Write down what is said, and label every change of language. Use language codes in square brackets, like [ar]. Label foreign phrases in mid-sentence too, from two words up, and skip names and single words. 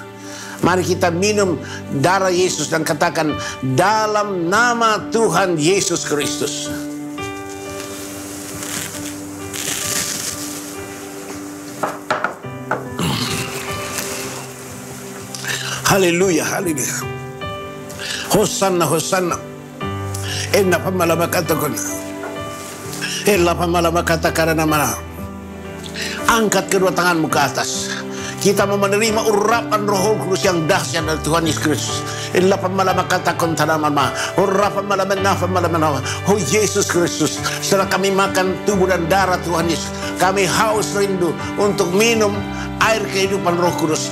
[id] Mari kita minum darah Yesus dan katakan, dalam nama Tuhan Yesus Kristus. Haleluya, haleluya. Hosanna, hosanna. Enna pamalamakatakan. Ella pamalamakatakan nama. Angkat kedua tanganmu ke atas. Kita mau menerima urapan Roh Kudus yang dahsyat dari Tuhan Yesus Kristus. Ella pamalamakatakan tanamama. Urapan malaman. Oh Yesus Kristus, setelah kami makan tubuh dan darah Tuhan Yesus, kami haus rindu untuk minum air kehidupan Roh Kudus.